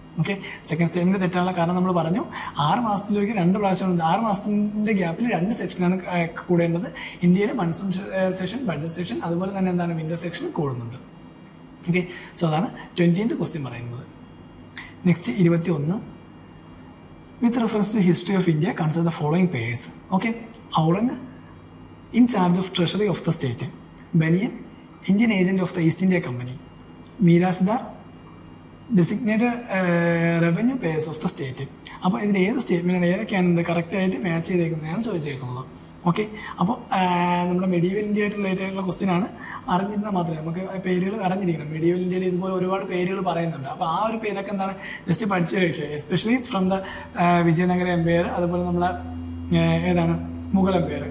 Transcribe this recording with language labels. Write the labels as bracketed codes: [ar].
[ml] Okay, second statement തെറ്റാനുള്ള കാരണം നമ്മൾ പറഞ്ഞു. 6 മാസത്തിലേക്ക് 2 പ്രാവശ്യമുണ്ട്. 6 മാസത്തിൻ്റെ ഗ്യാപ്പിൽ 2 സെക്ഷനാണ് കൂടേണ്ടത്. ഇന്ത്യയിൽ മൺസൂൺ സെഷൻ, ബഡ്ജറ്റ് സെഷൻ, അതുപോലെ തന്നെ എന്താണ് വിൻ്റർ സെക്ഷൻ കൂടുന്നുണ്ട്. ഓക്കെ, സോ അതാണ് 20th ക്വസ്റ്റ്യൻ പറയുന്നത്. [en] Next 21. With reference to history of India, consider the following pairs. Okay, Aurang, in charge of treasury of the state. Baniyan, Indian agent of the East India Company. Mirasidar, designated revenue payers of the state. [ml] അപ്പോൾ ഇതിൽ ഏത് സ്റ്റേറ്റ്മെൻറ്റാണ് ഏതൊക്കെയാണ് കറക്റ്റായിട്ട് match ചെയ്തേക്കുന്നതാണ് ചോദിച്ചേക്കുന്നത്. Okay, അപ്പോൾ നമ്മുടെ medieval India ആയിട്ട് related ആയിട്ടുള്ള question ആണ്. അറിഞ്ഞിരുന്നാൽ മാത്രമേ നമുക്ക് പേരുകൾ അറിഞ്ഞിരിക്കണം. മെഡീവൽ ഇന്ത്യയിൽ ഇതുപോലെ ഒരുപാട് പേരുകൾ പറയുന്നുണ്ട്. അപ്പോൾ ആ ഒരു പേരൊക്കെ എന്താണ് ജസ്റ്റ് പഠിച്ചു വയ്ക്കുക. [en] especially from the Vijayanagara empire, [ml] അതുപോലെ നമ്മളെ ഏതാണ് മുഗൾ എംപയർ.